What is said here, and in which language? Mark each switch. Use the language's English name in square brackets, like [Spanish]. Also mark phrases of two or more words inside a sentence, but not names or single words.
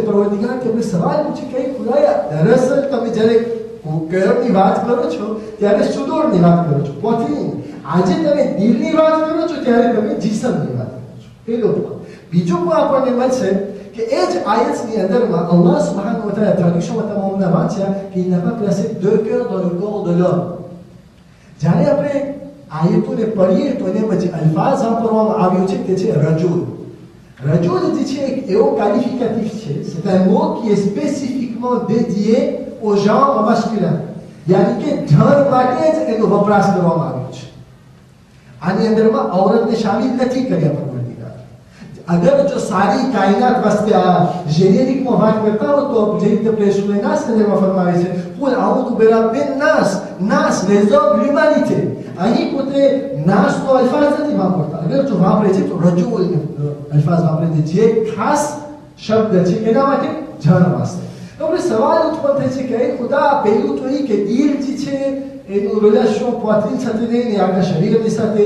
[Gujarati] પરવરદિગાર કે આપણે સવાલ પૂછે કે ખુદાયા, દરઅસલ તમે જ્યારે કળની વાત કરો છો ત્યારે સુદૂરની વાત કરો છો, પોત્રીન. આજે તમે દિલની વાત કરો છો ત્યારે તમે જિસ્મની વાત કરો છો. પેલો point. બીજો પણ આપણને મળશે કે એ જ આયતની અંદરમાં [Arabic] الله سبحانه وتعالى [Gujarati] ટ્રેડિશનમાં તમામના વાંચ્યા કે [French] il n'a pas placé deux cœurs dans le corps de l'homme. [Gujarati] જ્યારે આપણે આયતોને પઢીએ તો એને પછી અલ્ફાઝ વાપરવામાં આવ્યો છે તે છે રજુલ. રજુલ જે છે એક એવો qualificatif છે, [French] c'est un mot qui est spécifiquement dédié au genre masculin, [Gujarati] યાની કે ધર માટે જ એનો વપરાશ કરવામાં આવ્યો છે. આની અંદરમાં ઔરતને શામિલ નથી કર્યા પરવરદિગાર. અગર જો સારી કાયનાત વાસ્તે આ જેનેરિકમાં વાત કરતા હો તો જે રીતે આપણે સૂરે નાસની અંદરમાં ફરમાવે છે [Arabic] قل أعوذ برب الناس, [Gujarati] નાસ [French] les hommes, l'humanité. [Gujarati] અહીં પોતે નાસનો અલ્ફાઝ નથી વાપરતા. અગર જો વાપરે છે તો રજુલ અલ્ફાઝ વાપરે છે, જે ખાસ શબ્દ છે એના માટે જન વાસ્તે. તો આપણે સવાલ ઉત્પન્ન થાય છે કે ખુદા, પહેલું તો એ કે દિલ જે છે એનું રિલેશન પોત્રીન સાથે નહીં, આખા શરીરની સાથે.